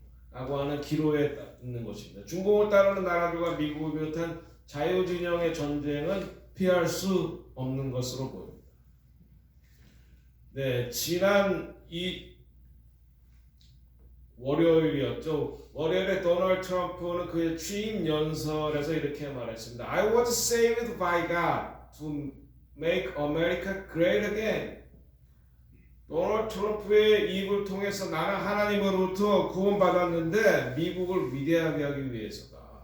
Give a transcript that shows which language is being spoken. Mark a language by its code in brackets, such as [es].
[ko] 라고 하는 기로에 있는 것입니다. 중국을 따르는 나라들과 미국을 비롯한 자유진영의 전쟁은 피할 수 없는 것으로 보입니다. 네, 지난 월요일이었죠. 월요일에 도널드 트럼프는 그의 취임 연설에서 이렇게 말했습니다. [en] I was saved by God to make America great again. [ko] 도널드 트럼프의 입을 통해서 나는 하나님으로부터 구원받았는데 미국을 위대하게 하기 위해서다.